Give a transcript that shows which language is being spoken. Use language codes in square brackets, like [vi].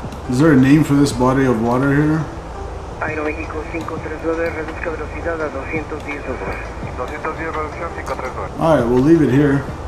[en] Is there a name for this body of water here? [es] Aero México 539, reduzca velocidad a 210 nudos. 210 reducción 539. [en] Alright, we'll leave it here.